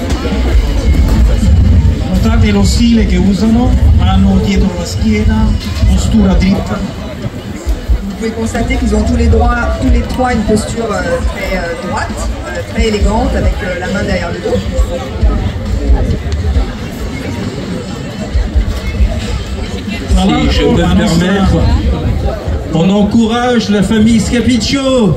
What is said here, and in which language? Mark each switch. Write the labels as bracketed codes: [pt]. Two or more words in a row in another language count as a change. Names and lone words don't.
[it] Notate lo stile che usano, hanno dietro la schiena, postura dritta. [fr] Vous pouvez constater qu'ils ont tous les trois une posture très droite, très élégante, avec la main derrière le dos. Si je peux me permettre, on encourage la famille Scapiccio.